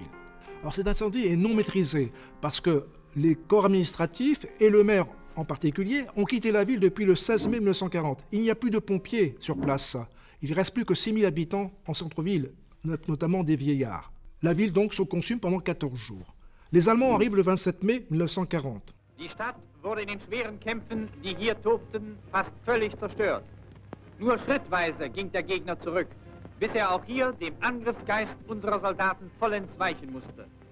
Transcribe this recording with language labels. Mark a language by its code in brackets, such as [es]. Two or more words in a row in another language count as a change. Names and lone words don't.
[fr] Alors cet incendie est non maîtrisé parce que les corps administratifs et le maire en particulier ont quitté la ville depuis le 16 mai 1940. Il n'y a plus de pompiers sur place. Il ne reste plus que 6 000 habitants en centre-ville, notamment des vieillards. La ville donc se consume pendant 14 jours. Les Allemands arrivent le 27 mai 1940. [de] Die Stadt wurde in den schweren Kämpfen, die hier tobten, fast völlig zerstört. Nur schrittweise ging der Gegner zurück, bis er auch hier dem Angriffsgeist unserer Soldaten vollends weichen musste.